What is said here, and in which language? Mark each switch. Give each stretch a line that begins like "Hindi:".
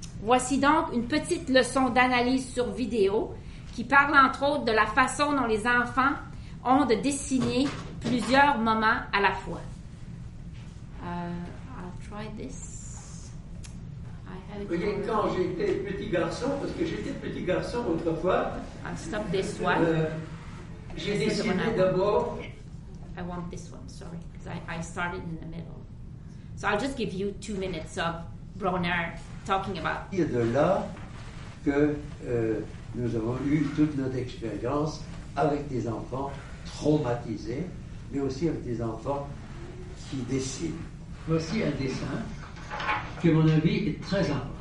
French: Voici donc une petite leçon d'analyse sur vidéo qui parle entre autres de la façon dont les enfants ont de dessiner plusieurs moments à la fois.
English: I'll try this.
French: Vous voyez, quand j'étais petit garçon, parce que j'étais petit garçon autrefois,
English: Stop this one.
French: J'ai dessiné d'abord.
English: I want this one, sorry, because I started in the middle. So I'll just give you 2 minutes of Bronner talking about.
French: C'est de là que nous avons eu toute notre expérience avec des enfants traumatisés, mais aussi avec des enfants qui dessinent. Voici un dessin qui, à mon avis, est très important.